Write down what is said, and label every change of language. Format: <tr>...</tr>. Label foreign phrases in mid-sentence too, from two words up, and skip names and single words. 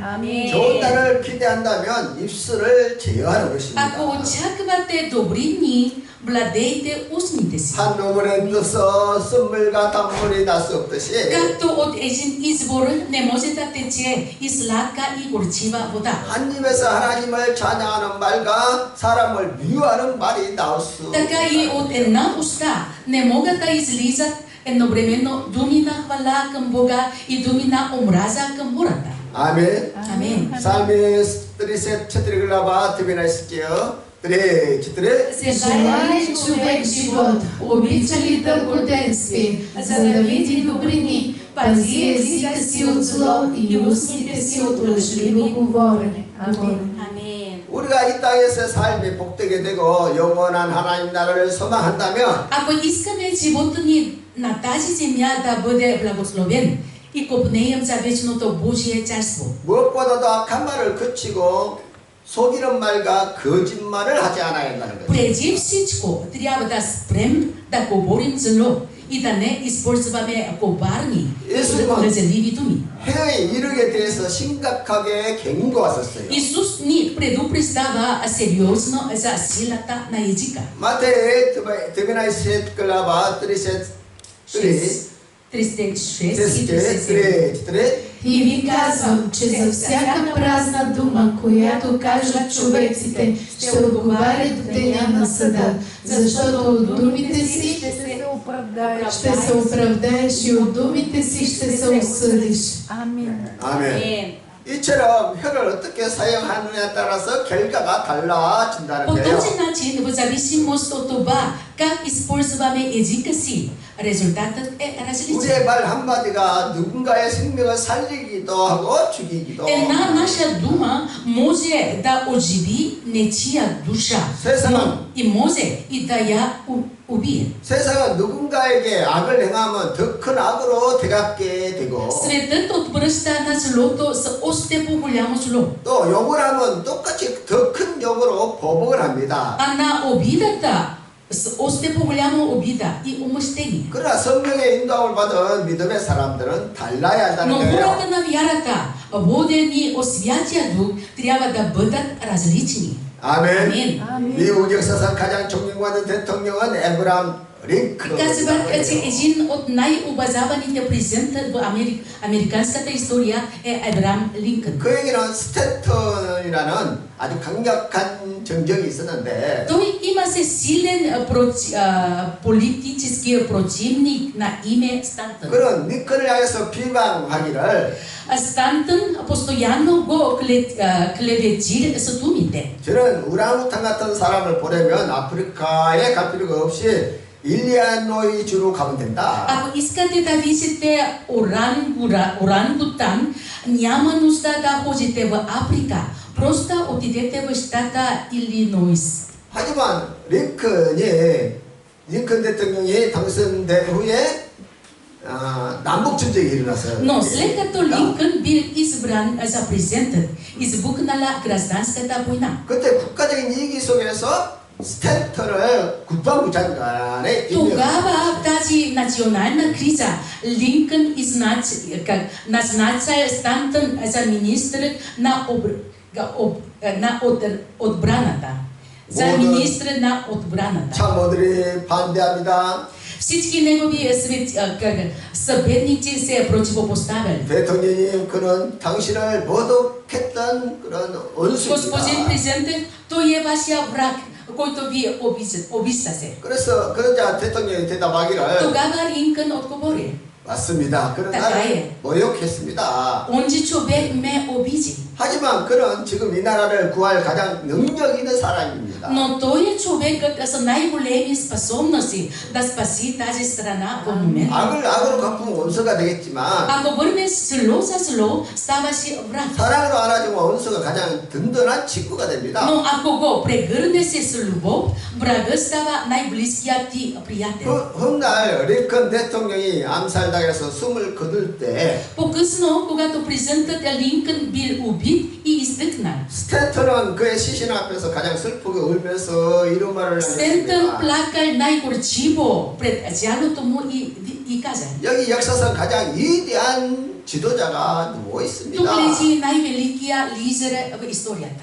<ko>좋은 날을 기대한다면 입술을 제어하는 것입니다.</ko> <bg>Ако очаквате добри дни, владейте устните си.</bg> <ko>한 우물에 떠서 쓴물과 단물이 날 수 없듯이</ko> <bg>Както от един извор не може да тече и сладка и горчива вода.</bg> <ko>한 입에서 하나님을 찬양하는 말과 사람을 미워하는 말이 나올 수</ko> <bg>Така и от една уста не могат да излизат едновременно думи на хвала към Бога и думи на омраза към хората.</bg> <ko>아멘.</ko> <bg>Амин.</bg> <ko>삶의 스트레스</ko> <bg>четири глава тебе изчетем. 3, Желая ли човек живот, обича ли дългоденствие, за да види добрини, пази езика си от зло и устните си от лъжливо говорене. Амин. Амин.</bg> <ko>우리가 이 땅에서 삶이 복되게 되고 영원한 하나님 나라를 소망한다면</ko> <bg>Ако искаме живота ни на тази земя да бъде благословен и копнеем за вечното Божие царство,</bg> <ko>무엇보다도 악한 말을 그치고 속이는 말과 거짓말을 하지 않아야 한다는 거죠.</ko> <bg>преди всичко трябва да спрем да говорим зло и да не използваме коварни лъжеливи думи.</bg> <ko>해에 이르게 대해서 심각하게 경고하셨어요.</ko> <bg>Исус ни предупреждава сериозно за силата на езика. 마태의 дванайсет глава 36 36 и 37. И ви казвам, че за всяка празна дума, която кажат човеците, ще отговарят в деня на съда, защото от думите си ще се оправдаеш и от думите си ще се осъдиш.</bg> <ko>아멘. 이처럼 혀를 어떻게 사용하느냐에 따라서 결과가 달라진다는</ko> <bg>По</bg> <ko>거예요.</ko> <bg>този начин, в зависимост от това как използваме езика си, резултатът е различен.</bg> <ko>우리의 말 한마디가 누군가의 생명을 살리기도 하고 죽이기도</ko> <bg>Една наша дума може да оживи нечия душа, но и може и да я убие.</bg> <ko>세상은 누군가에게 악을 행하면 더 큰 악으로 되갚게 되고</ko> <bg>Светът отвръща на злото с още по-голямо зло.</bg> <ko>또 욕을 하면 똑같이 더 큰 욕으로 보복을 합니다.</ko> <bg>А на обидата с още по-голяма обида и умъщение.</bg> <ko>그러나 성령의 인도함을 받은 믿음의 사람들은 달라야 한다는</ko> <bg>Но</bg> <ko>거예요.</ko> <bg>хората на вярата, водени от Святия Дух, трябва да бъдат различни.</bg> <ko>아멘. 아멘. 미국 역사상 가장 존경받는 대통령은 에브라함 링컨.</ko> <bg>Казват, че един от най-уважаваните президенти в американската история е Абрахам Линкън.</bg> <ko>그에게는 스탠턴이라는 아주 강력한 정적이 있었는데</ko> <bg>Той имаше силен политически противник на име Стантън.</bg> <ko>그런 링컨을 향해서 비방하기를</ko> <bg>Стантън постоянно го клевети с думите.</bg> <ko>저는 우랑우탄 같은 사람을 보려면 아프리카에 갈 필요가 없이 일리노이 주로 가면 된다.</ko> <bg>Ако искате да видите орангутан, няма нужда да ходите в Африка. Просто отидете в щата Илинойс.</bg> <ko>하지만 링컨 대통령이 당선된 후에 남북 전쟁이 일어났어요.</ko> <bg>Но след като Линкън бил избран за президент, избухнала гражданската война.</bg> <ko>그때 국가적인 이익 속에서 스탠턴을 국방부 장관에</ko> <bg>Тогава в тази национална криза Линкън назначил Стантън за министър на отбраната. За министър на отбраната.</bg> <ko>참모들이 반대합니다.</ko> <bg>Всички негови съветници се противопоставяли.</bg> <ko>대통령님 그는 당신을 모독했던 그런</ko> <bg>Господин</bg> <ko>원수입니다.</ko> <bg>президент, той е вашия враг, който ви обиждаше.</bg> <ko>그래서 그러자 대통령이 대답하기를</ko> <bg>Тогава Линкън отговори.</bg> <ko>맞습니다. 그런</ko> <bg>така</bg> <ko>나를</ko> <bg>е.</bg> <ko>모욕했습니다.</ko> <bg>Онзи човек ме обиди.</bg> <ko>하지만 그는 지금 이 나라를 구할 가장 능력 있는 사람입니다.</ko> <bg>Но той е човекът с най-големи способности да спаси тази страна в момента.</bg> <ko>악을 악으로 갚으면 원수가 되겠지만</ko> <bg>Ако върнеш зло за зло, ставаш враг.</bg> <ko>사랑으로 안아주면 원수가 가장 든든한 친구가 됩니다.</ko> <bg>Но ако го прегърнеш с любов, врагът става най-близкият ти приятел.</bg> <ko>훗날 링컨 대통령이 암살당해서 숨을 거둘 때</ko> <bg>По-късно, когато президентът Линкън бил убит и издъхнал,</bg> <ko>스탠턴은 그의 시신 앞에서 가장 슬프게 울면서 이런 말을</ko> <bg>Стентън</bg> <ko>하셨습니다.</ko> <bg>плакал най-горчиво пред тялото му и каза:</bg> <ko>여기 역사상 가장 위대한 지도자가 누워 있습니다.</ko> <bg>тук лежи най-великия лидер в историята.</bg>